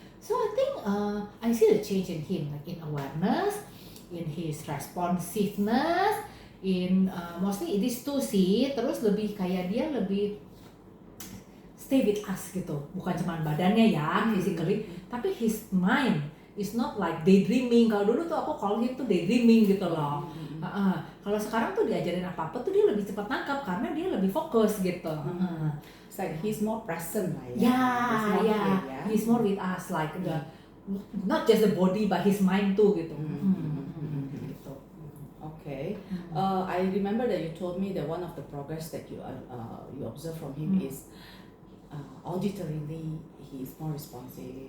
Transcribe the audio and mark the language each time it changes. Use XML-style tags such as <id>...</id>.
<en>So I think I see the change in him, like in awareness, in his responsiveness, in mostly it is to see,</en> <id>terus lebih kayak dia lebih</id> <en>stay with us gitu,</en> <id>bukan cuma badannya</id> <en>physically, tapi his mind is not like daydreaming.</en> <id>Kalau dulu tuh aku</id> <en>call him</en> <id>tuh daydreaming gitu loh. Kalau sekarang tuh diajarin apa-apa tuh dia lebih cepat nangkap karena dia lebih fokus gitu.</id> <en>It's like he's more present lah ya. He's he's more with us like not just the body but his mind too gitu.</en> <id>Gitu.</id> <en>Okay. I remember that you told me that one of the progress that you observe from him is auditorily he is more responsive.</en>